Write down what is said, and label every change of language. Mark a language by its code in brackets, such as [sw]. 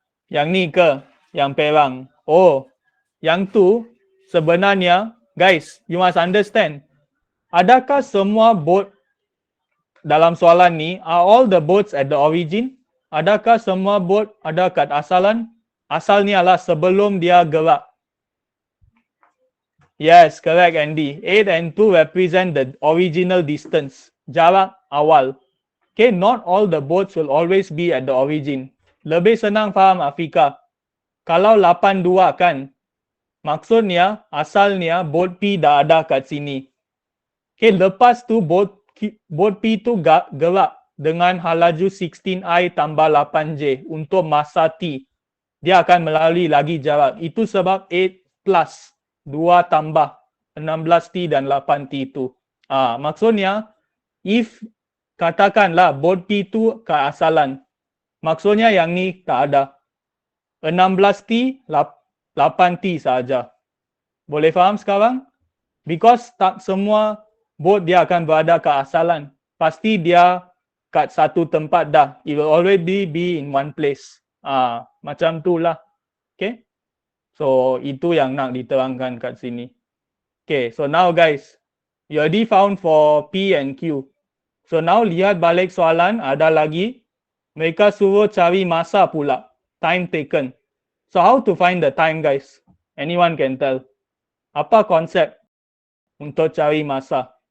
[ms] Yang ni ke? Yang perang. Oh, yang tu sebenarnya, guys, [en] you must understand. [ms] Adakah semua boat dalam soalan ni, [en] are all the boats at the origin? [ms] Adakah semua boat ada kat asalan? Asalnya lah sebelum dia gerak. [en] Yes, correct Andy. 8 and 2 represent the original distance. [ms] Jarak awal. [en] Okay, not all the boats will always be at the origin. [ms] Lebih senang faham Afika. Kalau 82 kan, maksudnya asalnya boat P dah ada kat sini. Okay, lepas tu boat P tu gerak dengan halaju 16I tambah 8J untuk masa T. Dia akan melalui lagi jarak. Itu sebab 8 plus 2 tambah 16T dan 8T itu. Maksudnya, if katakanlah boat P tu ke asalan, maksudnya yang ni tak ada. 16T, 8T saja. Boleh faham sekarang? Because tak semua boat dia akan berada ke asalan. Pasti dia kat satu tempat dah. [en] It will already be in one place. [ms] Macam tu lah. Okay. So, itu yang nak diterangkan kat sini. Okay. So, now guys. [en] You already found for P and Q. [ms] So, now lihat balik soalan. Ada lagi. Mereka suruh cari masa pula. [en] Time taken. So, how to find the time guys? Anyone can tell. [ms] Apa konsep untuk cari masa?